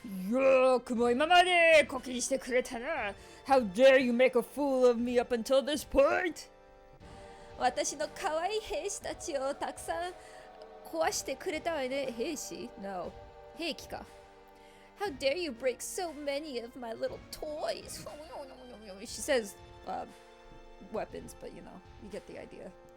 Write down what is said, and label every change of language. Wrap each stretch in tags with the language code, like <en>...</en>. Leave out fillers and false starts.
<ja>よくも今までコキにしてくれたな.</ja> <en>How dare you make a fool of me up until this point?</en> <ja>私の可愛い兵士たちをたくさん壊してくれたわね。兵士?</ja> <en>No.</en> <ja>兵器か.</ja> <en>How dare you break so many of my little toys? She says weapons, but you know, you get the idea.</en>